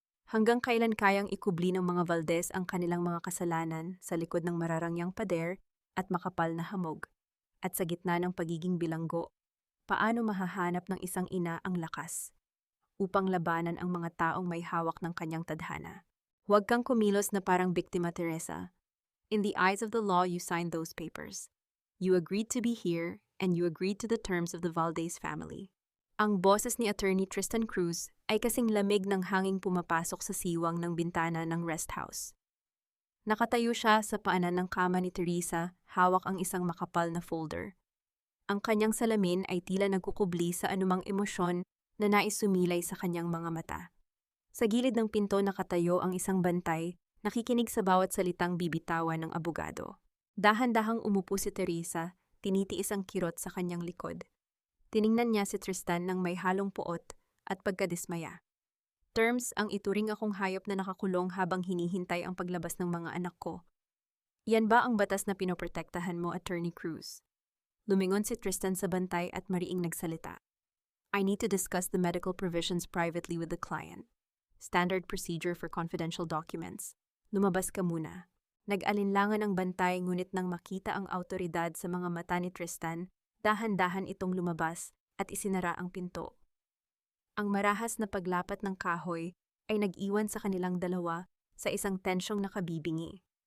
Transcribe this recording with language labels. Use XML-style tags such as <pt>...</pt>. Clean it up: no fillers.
<tl>Hanggang kailan kayang ikubli ng mga Valdez ang kanilang mga kasalanan sa likod ng mararangyang pader at makapal na hamog? At sa gitna ng pagiging bilanggo, paano mahahanap ng isang ina ang lakas upang labanan ang mga taong may hawak ng kanyang tadhana? Huwag kang kumilos na parang biktima, Teresa.</tl> <en>In the eyes of the law, you signed those papers. You agreed to be here, and you agreed to the terms of the Valdez family.</en> <tl>Ang boses ni Attorney Tristan Cruz ay kasing lamig ng hanging pumapasok sa siwang ng bintana ng rest house. Nakatayo siya sa paanan ng kama ni Teresa, hawak ang isang makapal na folder. Ang kanyang salamin ay tila nagkukubli sa anumang emosyon na nais sumilay sa kanyang mga mata. Sa gilid ng pinto nakatayo ang isang bantay, nakikinig sa bawat salitang bibitawan ng abogado. Dahan-dahang umupo si Teresa, tinitiis ang kirot sa kanyang likod. Tiningnan niya si Tristan ng may halong puot at pagkadismaya. Terms ang ituring akong hayop na nakakulong habang hinihintay ang paglabas ng mga anak ko. Yan ba ang batas na pinoprotektahan mo, Attorney Cruz? Lumingon si Tristan sa bantay at mariing nagsalita.</tl> <en>I need to discuss the medical provisions privately with the client. Standard procedure for confidential documents.</en> <tl>Lumabas ka muna. Nag-alinlangan ang bantay ngunit nang makita ang awtoridad sa mga mata ni Tristan, dahan-dahan itong lumabas at isinara ang pinto. Ang marahas na paglapat ng kahoy ay nag-iwan sa kanilang dalawa sa isang tensyong nakabibingi.</tl>